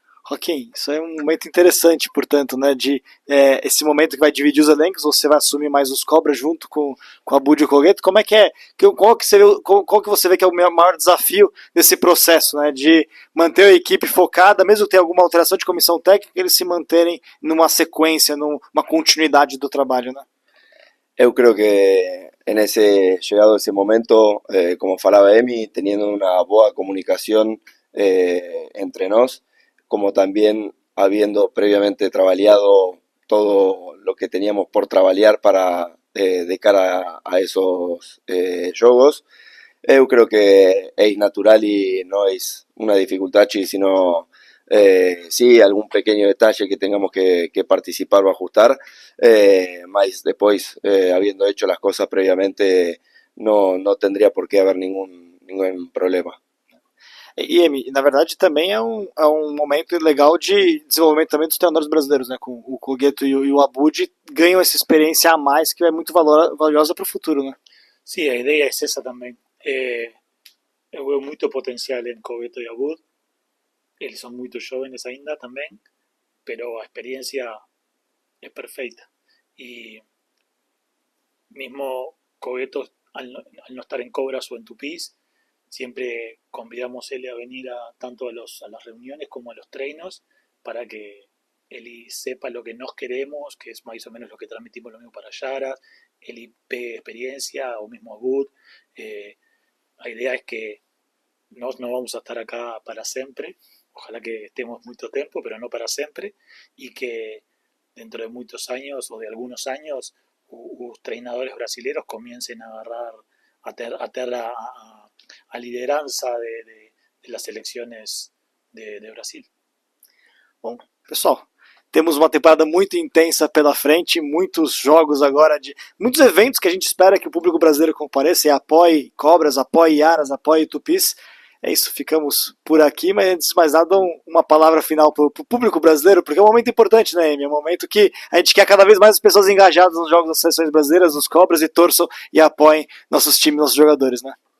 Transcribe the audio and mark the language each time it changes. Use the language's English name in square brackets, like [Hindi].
[Portuguese] Joaquim, isso é um momento interessante, portanto, né, de esse momento que vai dividir os elencos, você vai assumir mais os Cobras junto com a Bud e o Cogueto. Como é que é? Qual que você vê que é o maior desafio desse processo, né, de manter a equipe focada, mesmo que tenha alguma alteração de comissão técnica, eles se manterem numa sequência, numa continuidade do trabalho, né? [Spanish] Eu creo que llegado ese momento, como falaba Emi, teniendo una boa comunicación entre nos, como también habiendo previamente trabajado todo lo que teníamos por trabajar para de cara a esos jogos. Eu creo que es natural y no es una dificultad, sino sí algún pequeño detalle que tengamos que participar o ajustar, más después, habiendo hecho las cosas previamente, no tendría por qué haber ningún problema. [Portuguese] E, Emi, na verdade também é um momento legal de desenvolvimento também dos treinadores brasileiros, né? Com o Cogueto e o Abud ganham essa experiência a mais que é muito valiosa para o futuro, né? Sí, a ideia é essa também. Eu veo muito potencial em Cogueto e Abud. Eles são muito jovens ainda também, [Spanish] pero a experiencia es perfecta. Y mismo Cogueto, al no estar en Cobras o en Tupís, siempre convidamos a él a venir tanto a las reuniones como a los treinos, para que él sepa lo que nos queremos, que es más o menos lo que transmitimos lo mismo para Yara, él pegue experiencia, o mismo Abud. La idea es que no vamos a estar acá para siempre, ojalá que estemos mucho tiempo, pero no para siempre, y que dentro de muchos años o de algunos años los treinadores brasileños comiencen a agarrar a liderança de las selecciones de Brasil. [Portuguese] Bom, pessoal, temos uma temporada muito intensa pela frente, muitos jogos agora, muitos eventos que a gente espera que o público brasileiro compareça e apoie Cobras, apoie Yaras, apoie Tupis. É isso, ficamos por aqui, mas antes de mais nada, uma palavra final para o público brasileiro, porque é um momento importante, né, Amy? É um momento que a gente quer cada vez mais as pessoas engajadas nos jogos das seleções brasileiras, nos Cobras, e torçam e apoiem nossos times, nossos jogadores, né?